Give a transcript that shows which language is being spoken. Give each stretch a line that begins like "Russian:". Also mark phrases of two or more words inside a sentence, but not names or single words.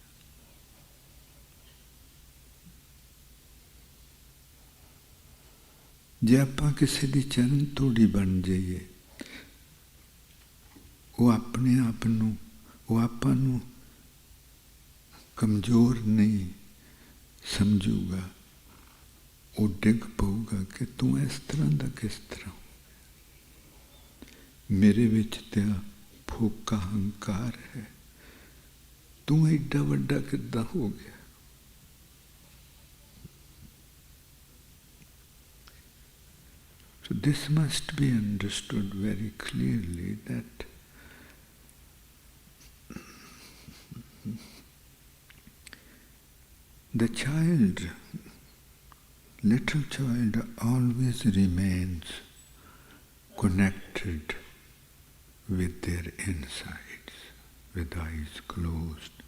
Punjabi: ਜੇ ਆਪਾਂ ਕਿਸੀ ਦੀ ਚਰਣ ਤੂੜੀ ਬਣ ਜਾਈਏ, ਵੋ ਅਪਣੇ ਆਪ ਨੂੰ, ਵੋ ਆਪਾਂ ਨੂੰ ਕਮਜ਼ੋਰ ਨਹੀਂ ਸਮਝੂਗਾ। ਵੋ ਡਿਗ ਪਊਗਾ ਕਿ ਤੂ ਇਸ ਤਰ੍ਹਾਂ ਦਾ ਕਿਸ ਤਰ੍ਹਾਂ, ਮੇਰੇ ਵਿਚ ਤੇਰਾ ਫੋਕਾ ਹੰਕਾਰ ਹੈ, ਤੂ ਏਡਾ ਵੱਡਾ ਕਿੱਦਾਂ ਹੋ ਗਿਆ।
English: So this must be understood very clearly, that the child, little child, always remains connected with their insides, with eyes closed.